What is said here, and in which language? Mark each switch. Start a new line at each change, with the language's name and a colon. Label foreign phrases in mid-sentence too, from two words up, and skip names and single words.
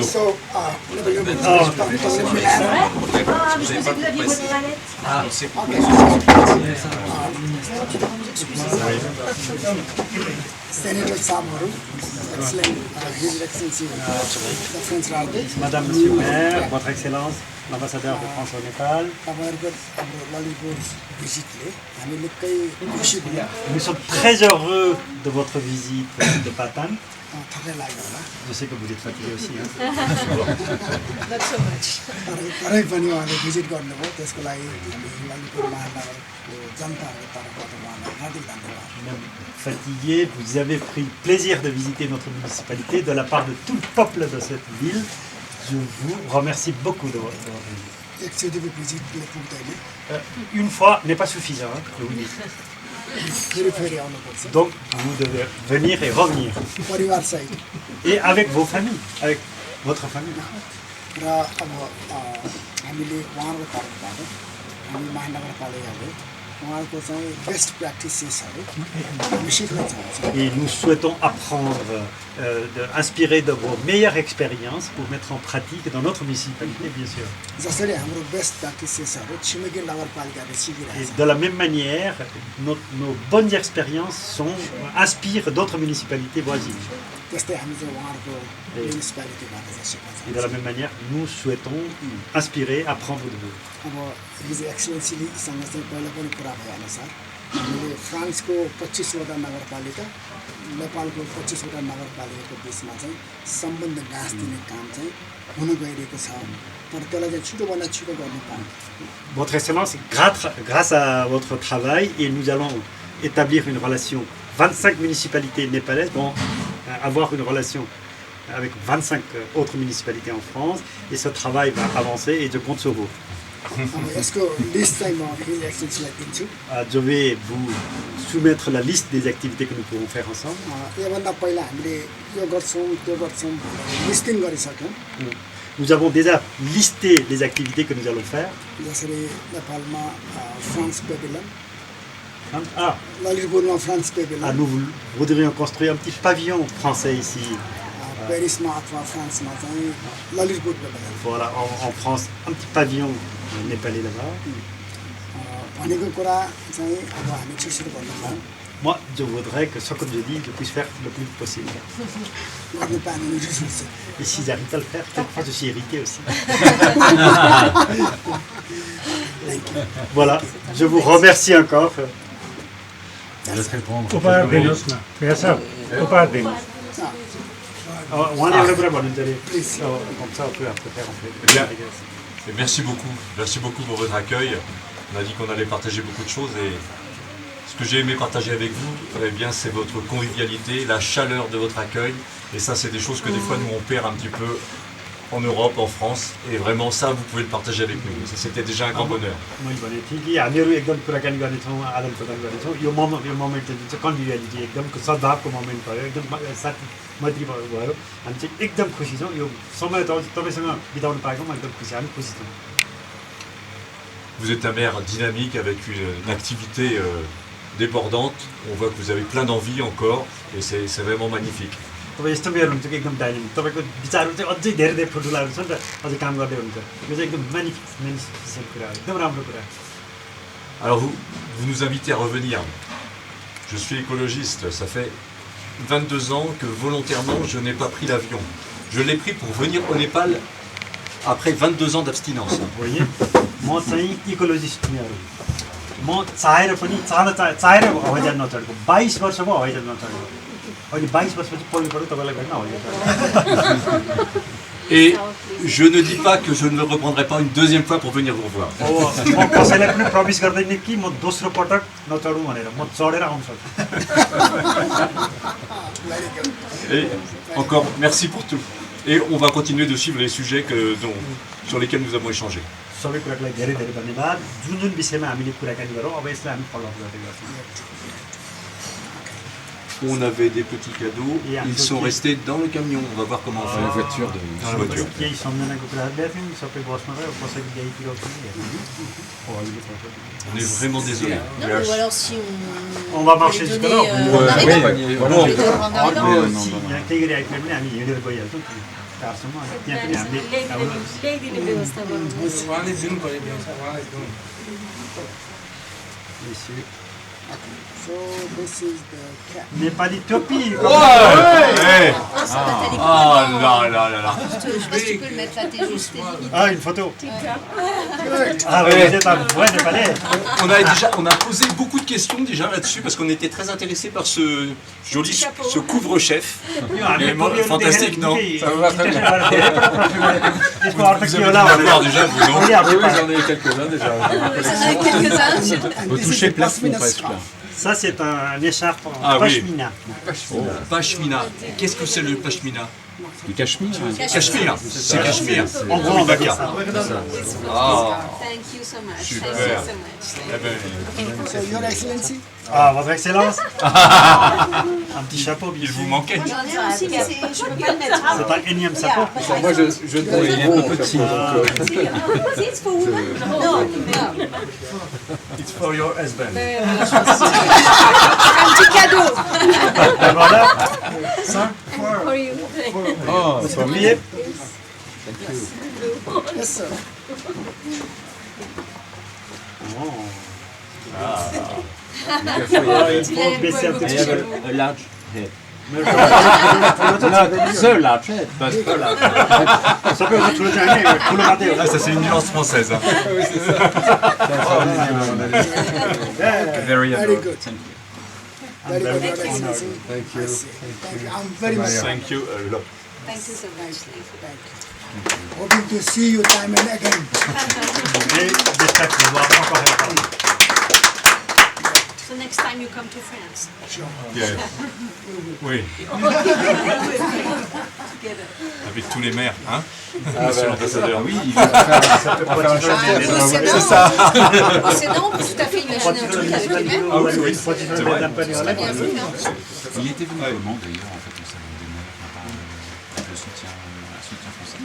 English: So, Senator Samaru, excellent, His Excellency, the French Rajdut,
French: Madame, Monsieur le maire, Votre Excellence, l'ambassadeur de France au Népal,
Nepali: तपाईँहरूको हाम्रो ललितपुर भिजिटले हामी निकै खुसी भयौँ
French: nous sommes très heureux de votre visite de Patan.
Nepali: थकाइ लाग्यो होला
French: Je sais que vous êtes fatigué aussi. Hein.
English: Not so much.
Nepali: तरै पनि उहाँले भिजिट गर्नुभयो त्यसको लागि हामी ललितपुर महानगरको जनताहरूको तर्फबाट उहाँलाई हार्दिक धन्यवाद
French: Même fatigué, vous avez pris le plaisir de visiter notre municipalité de la part de tout le peuple de cette ville. Je vous remercie beaucoup de votre visite.
Nepali: एकचोटिको भिजिटले पुग्दैन
French: Une fois n'est pas suffisant. Hein, oui.
Nepali: फेरि फेरि आउनुपर्छ
French: Donc, vous devez venir et revenir.
Nepali: परिवारसहित
French: Et avec vos familles, avec votre famille.
Nepali: र अब हामीले उहाँहरूको तर्फबाट हामी महानगरपालिकाले उहाँहरूको चाहिँ
English: best practices
Nepali: हामी सिक्न चाहन्छौँ
French: Et nous souhaitons apprendre, inspirer de vos meilleures expériences pour mettre en pratique dans notre municipalité, bien sûr.
Nepali: जसरी हाम्रो
English: best practices
Nepali: छिमेकी नगरपालिकाले
French: Et
Nepali: सिकिरहेछ
French: de la même manière, nos bonnes expériences inspirent d'autres municipalités voisines.
Nepali: त्यस्तै हामी चाहिँ उहाँहरूको म्युनिसिपालिटीबाट चाहिँ सिक्छौँ
French: Et de la même manière, nous souhaitons inspirer, apprendre de vous.
Nepali: अब
English: His Excellency
Nepali: चाहिँ पहिला पनि कुरा भएअनुसार हामीले फ्रान्सको 25वटा नगरपालिका नेपालको 25वटा नगरपालिकाको बिचमा चाहिँ सम्बन्ध गाँस दिने काम चाहिँ हुन गइरहेको छ तर त्यसलाई चाहिँ छिटोभन्दा छिटो गर्नु पाऊँ
French: Votre Excellence, grâce à votre travail, et nous allons établir une relation. 25 municipalités népalaises vont avoir une relation avec 25 autres municipalités en France, et ce travail va avancer et je compte sur vous.
Nepali: अब यसको लिस्ट चाहिँ म
English: His Excellency
Nepali: दिन्छु
French: Je vais vous soumettre la liste des activités que nous pourrons faire ensemble.
Nepali: योभन्दा पहिला हामीले यो गर्छौँ त्यो गर्छौँ लिस्टिङ गरिसक्यौँ
French: Nous avons déjà listé les activités que nous allons faire.
Nepali: जसरी नेपालमा फ्रान्स पेभिलियन Ah, ललितपुरमा फ्रान्स पेभिलियन
French: nous voudrions construire un petit pavillon français ici.
Nepali: पेरिसमा अथवा फ्रान्समा चाहिँ ललितपुर पेभिलियन
French: Voilà, en France, un petit pavillon népalais là-bas.
Nepali: भनेको कुरा चाहिँ अब हामी छिटो गर्नु पाऊँ
French: Moi, je voudrais que ce que je dis, je puisse faire le plus vite possible.
Nepali: गर्नु पाएन भने रिस उठ्छ
French: Et si j'arrive pas à le faire, quelquefois je suis irrité aussi. Voilà, je vous remercie encore.
Nepali: उपहार दिनुहोस् न भैया साहब उपहार दिनुहोस् उहाँले एउटा कुरा भन्नुहुन्छ अरे प्लिज
French: comme ça on peut après faire en fait. Eh bien, et merci beaucoup pour votre accueil. On a dit qu'on allait partager beaucoup de choses et ce que j'ai aimé partager avec vous, eh bien, c'est votre convivialité, la chaleur de votre accueil. Et ça, c'est des choses que des fois nous on perd un petit peu en Europe, en France. Et vraiment, ça, vous pouvez le partager avec nous. Ça, c'était déjà un grand bonheur.
Nepali: मैले भने थिएँ कि हामीहरू एकदम कुराकानी गर्नेछौँ आदान प्रदान गर्नेछौँ यो मोमेन्ट चाहिँ कन्भिभियालिटी एकदम सद्भावको मोमेन्ट भयो एकदम साथी मैत्री भयो हामी चाहिँ एकदम खुसी छौँ यो समय तपाईँसँग बिताउनु पाएको म एकदम खुसी हामी खुसी छौँ
French: Vous êtes un maire dynamique avec une activité débordante. On voit que vous avez plein d'envie encore et c'est vraiment magnifique.
Nepali: तपाईँ यस्तो मेयर हुनुहुन्छ कि एकदम डाइनामिक तपाईँको विचारहरू चाहिँ अझै धेरै धेरै ठुल्ठुलाहरू छ नि त अझै काम गर्दै हुनुहुन्छ यो चाहिँ एकदम म्यानिफिसेन्ट कुरा हो एकदम राम्रो कुरा
French: Alors vous nous invitez à revenir. Je suis écologiste, ça fait 22 ans que volontairement je n'ai pas pris l'avion. Je l'ai pris pour venir au Népal après 22 ans d'abstinence.
Nepali: होइन म चाहिँ इकोलोजिस्ट मेयर हो म चाहेर पनि चाहेर हवाईजहाज नचढेको 22 वर्ष भयो हवाईजहाज नचढेको अहिले 22 वर्षपछि पहिलोपल्ट तपाईँलाई भेट्न हवाईजहाज
French: Et je ne dis pas que je ne le reprendrai pas une deuxième fois pour venir vous revoir.
Nepali: म कसैलाई पनि प्रमिस गर्दैन कि म दोस्रो पटक नचढौँ भनेर म चढेर आउन सक्छु
French: Et encore, merci pour tout. Et on va continuer de suivre les sujets sur lesquels nous avons échangé.
Nepali: सबै कुराको लागि धेरै धेरै धन्यवाद जुन जुन विषयमा हामीले कुराकानी गरौँ अब यसलाई हामी फलोअप गर्दै गर्छौँ
French: On avait des petits cadeaux. Ils sont restés dans le camion. On va voir comment on fait. la voiture de... Dans la voiture.
Nepali: केही सम्झनाको कुराहरू ल्याएको थियौँ सबै बसमा रह्यो कसरी ल्याइतिर
French: On est vraiment désolé. Non, mais ou alors si On va marcher jusque-là. en arrivant. Voilà. On les donnera en arrivant.
Nepali: Si यहाँ केही गरी आइपुग्यो भने हामी हिँडेर गइहाल्छौँ टारसम्म अनि त्यहाँ पनि हामीले ल्याइदिने व्यवस्था गर्नु उहाँले जुन गरिदिन्छ उहाँले जुन
English: So this is the cap.
Nepali: नेपाली टोपी Hey.
French: Ah, ça va t'aller Ah là là là là. Je sais pas si tu peux le mettre là, t'es juste limite. Ah, une photo. Ah, vous êtes un vrai Népalais. On a posé beaucoup de questions déjà là-dessus parce qu'on était très intéressés par ce joli ce couvre-chef. Fantastique, non? Ça va très bien. Vous avez dû l'avoir déjà, vous, non? Oui, j'en ai quelques-uns déjà. Ça en a quelques-uns. Vous touchez le plafond presque là. Ça, c'est un écharpe en Ah oui. pashmina. Pashmina. Qu'est-ce que c'est le pashmina? Du cachemire. Cachemire. C'est cachemire. En gros, on va dire ça.
English: Thank you so much.
French: Super.
English: Thank you so much.
French: Eh ben,
English: So Your Excellency,
French: Ah, votre excellence. Un petit chapeau, bien il sûr. vous manquait. J'en ai un aussi, mais je peux pas le mettre. C'est un énième chapeau. Moi, je ne vois pas un peu petit.
English: It's for women? No, no. It's for your husband.
French: Un petit cadeau. Et voilà.
English: For you. Oh,
French: C'est oublié.
English: yes sir.
French: Il faut baisser un petit peu.
English: A large head. Not the large head, but a large head.
French: Ça peut être le dernier, pour le matin. Ah, ça c'est une nuance française. Hein.
English: Very Very good. Very good, Your very Excellency. Thank you. Thank you. I'm very much Thank you a lot. Thank you so much. Thank you. thank you. Hoping to see you time and again.
French: Et j'espère que vous voir encore et encore.
English: So next time you come to France. Yeah.
French: Oui. Avec tous les maires, hein? Monsieur l'ambassadeur. Oui, il va faire un C'est ça. C'est non, on peut tout à fait imaginer un truc avec les mêmes. Ah oui, oui. C'est vrai. vrai. Bienvenue, hein. Il était venu comment d'ailleurs en fait au salon des maires à part le soutien français?